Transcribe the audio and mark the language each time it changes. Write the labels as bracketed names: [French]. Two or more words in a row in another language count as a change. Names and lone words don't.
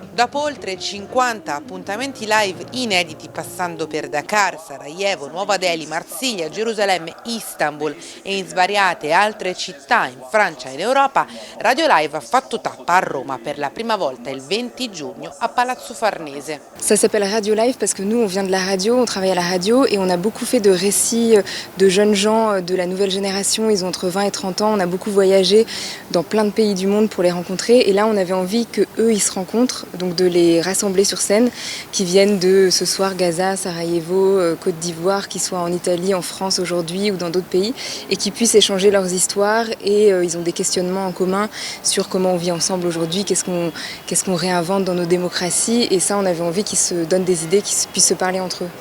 [Italian] Dopo oltre 50 appuntamenti live inediti passando per Dakar, Sarajevo, Nuova Delhi, Marsiglia, Gerusalemme, Istanbul e in svariate altre città in Francia e in Europa, Radio Live ha fatto tappa a Roma per la prima volta il 20 giugno a Palazzo Farnese. [French] Ça s'appelle Radio Live parce que nous on vient de la radio, on travaille à la radio et on a beaucoup fait de récits de jeunes gens de la nouvelle génération, ils ont entre 20 et 30 ans, on a beaucoup voyagé dans plein de pays du monde pour les rencontrer et là on avait envie qu'eux ils se rencontrent, donc de les rassembler sur scène, qui viennent de ce soir Gaza, Sarajevo, Côte d'Ivoire, qui soient en Italie, en France aujourd'hui ou dans d'autres pays et qui puissent échanger leurs histoires et ils ont des questionnements en commun sur comment on vit ensemble aujourd'hui, qu'est-ce qu'on réinvente dans nos démocraties et ça on avait envie qu'ils se donnent des idées, qu'ils puissent se parler entre eux.